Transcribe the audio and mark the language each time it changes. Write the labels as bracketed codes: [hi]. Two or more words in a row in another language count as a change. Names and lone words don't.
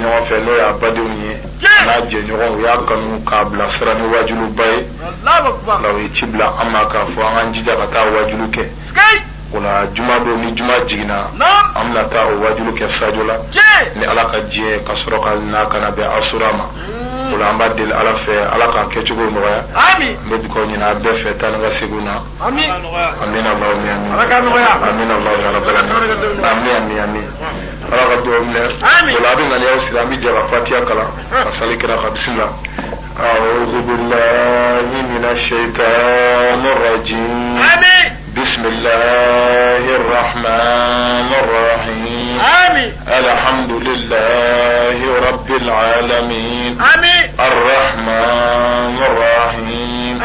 [bm] ɲɔgɔn fɛ n'o y'a badenw ye n'a jɛɲɔgɔn u y'a kanu k'a bila sira ni wajiluba ye la u ye ci bila an ma k'a fɔ an k'an jija ka taa wajulu kɛ o la juma don ni juma jiginna an bɛna taa o wajulu kɛ sajo la ni ala ka diɲɛ ka sɔrɔ ka na ka na bɛn asura ma o la an b'a deli ala fɛ ala k'a kɛcogo nɔgɔya n bɛ dugawu ɲini a bɛɛ fɛ taa ni ka seginw na [ar] آمين الله آمين الله يا رب العالمين آمين [bm] ala ka dugawu minɛ o la a bɛ ŋaniyaw siri an bɛ jɛ ka fatiha kalan ka sali kira ka bisimila [ar] أعوذ بالله من الشيطان الرجيم بسم الله الرحمن الرحيم آمين الحمد لله رب العالمين آمين الرحمن الرحيم